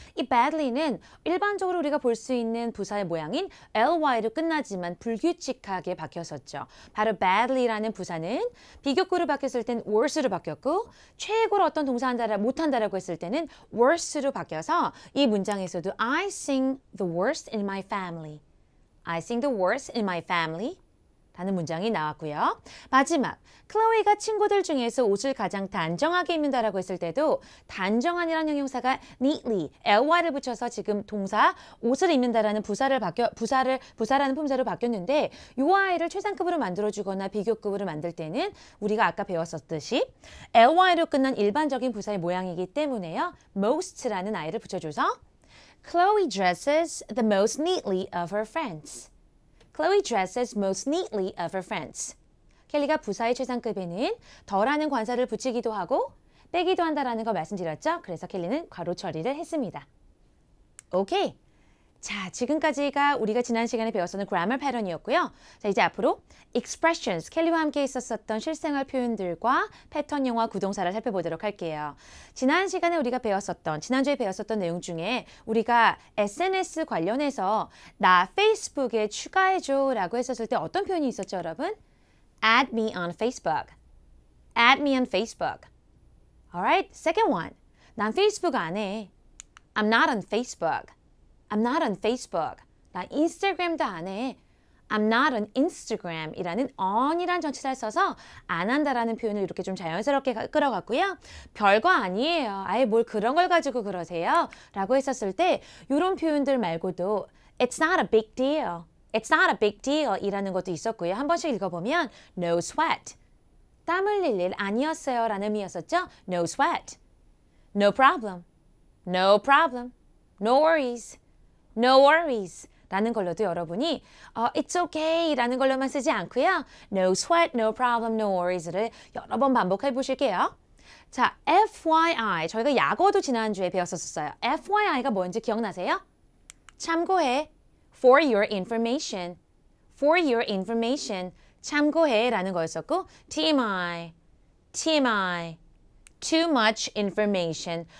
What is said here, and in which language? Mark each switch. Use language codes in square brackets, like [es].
[ko] 이 badly는 일반적으로 우리가 볼 수 있는 부사의 모양인 ly로 끝나지만 불규칙하게 바뀌었었죠. 바로 badly라는 부사는 비교급으로 바뀌었을 땐 worse로 바뀌었고 최고로 어떤 동사 한다라 못한다라고 했을 때는 worse 로 바뀌어서 이 문장에서도 [en] I sing the worst in my family. I sing the worst in my family. [ko] 라는 문장이 나왔고요. 마지막, 클로이가 친구들 중에서 옷을 가장 단정하게 입는다라고 했을 때도 단정한이라는 형용사가 neatly, ly를 붙여서 지금 동사 옷을 입는다라는 부사라는 품사로 바뀌었는데 이 아이를 최상급으로 만들어주거나 비교급으로 만들 때는 우리가 아까 배웠었듯이 ly로 끝난 일반적인 부사의 모양이기 때문에요. most라는 아이를 붙여줘서 [en] Chloe dresses the most neatly of her friends. Chloe dresses most neatly of her friends. [ko] 켈리가 부사의 최상급에는 더라는 관사를 붙이기도 하고 빼기도 한다라는 거 말씀드렸죠? 그래서 켈리는 괄호 처리를 했습니다. 오케이. 자, 지금까지가 우리가 지난 시간에 배웠었던 grammar 패턴이었고요. 자, 이제 앞으로 expressions, 켈리와 함께 있었던 실생활 표현들과 패턴 용어 구동사를 살펴보도록 할게요. 지난주에 배웠었던 내용 중에 우리가 SNS 관련해서 나 페이스북에 추가해줘 라고 했었을 때 어떤 표현이 있었죠, 여러분? [en] Add me on Facebook. Add me on Facebook. Alright, second one. [ko] 난 페이스북 안 해. [en] I'm not on Facebook. I'm not on Facebook. [ko] 나 인스타그램도 안 해. [en] I'm not on Instagram [ko] 이라는 on이란 전치사를 써서 안 한다라는 표현을 이렇게 좀 자연스럽게 끌어갔고요. 별거 아니에요. 아예 뭘 그런 걸 가지고 그러세요? 라고 했었을 때 이런 표현들 말고도 [en] It's not a big deal. It's not a big deal [ko] 이라는 것도 있었고요. 한 번씩 읽어보면 [en] No sweat. [ko] 땀 흘릴 일 아니었어요 라는 의미였었죠. [en] No sweat. No problem. No problem. No worries. No worries. [ko] 라는 걸로도 여러분이 [en] It's okay [ko] 라는 걸로만 쓰지 않고요. [en] No sweat, no problem, no worries [ko] 를 여러 번 반복해 보실게요. 자, FYI. 저희가 약어도 지난주에 배웠었어요. FYI가 뭔지 기억나세요? 참고해. [en] For your information. For your information. [ko] 참고해 라는 거였었고 TMI. [en] TMI. Too much information.